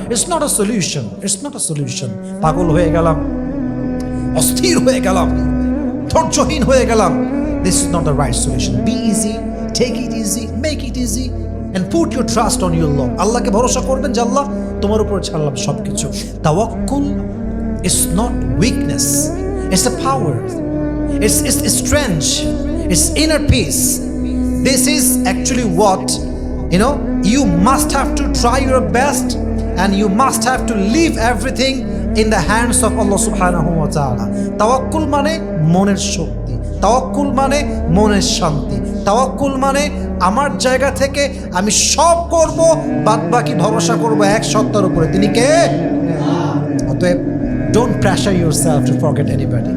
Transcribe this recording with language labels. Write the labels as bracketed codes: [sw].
[en] It's not a solution, it's not a solution. [bn] পাগল হয়ে গেলাম, অস্থির হয়ে গেলাম, [en] ধৈর্যহীন হয়ে গেলাম, this is not the right solution. Be easy, take it easy, make it easy and put your trust on your Lord. [bn] আল্লাহকে ভরসা করবেন যে আল্লাহ তোমার উপর ছাড়লাম সবকিছু। [en] তাওয়াক্কুল is not weakness, it's a power, it's strength, it's inner peace. This is actually what you must have to try your best and you must have to leave everything in the hands of [bn] আল্লাহ সুবহানাহু ওয়া তাআলা। তাওয়াক্কুল মানে মনের শক্তি, তাওয়াক্কুল মানে মনের শান্তি, তাওয়াক্কুল মানে আমার জায়গা থেকে আমি সব করব, বাদ বাকি ভরসা করব এক সত্তার উপরে, তিনি কে? [en] অতএব don't pressure yourself to forget anybody.